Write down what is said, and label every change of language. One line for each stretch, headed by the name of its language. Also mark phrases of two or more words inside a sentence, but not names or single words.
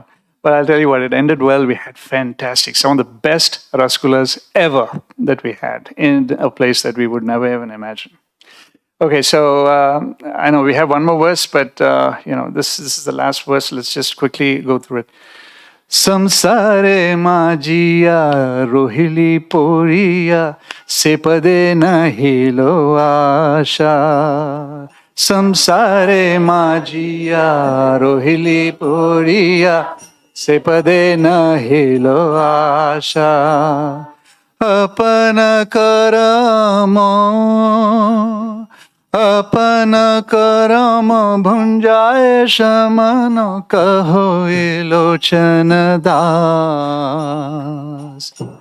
English: But I'll tell you what, it ended well. We had some of the best rasgullas ever that we had in a place that we would never even imagine. Okay, so I know we have one more verse, but this is the last verse. Let's just quickly go through it.
Bangla: সংসারে মজিয়া রহিলি পড়িয়া সেপদে নহিল আশা. সংসারে মজিয়া রহিলি পড়িয়া সেপদে নহিল আশা. আপন করম আপন করম ভুঞ্জায় শমন কহে লোচন দাস.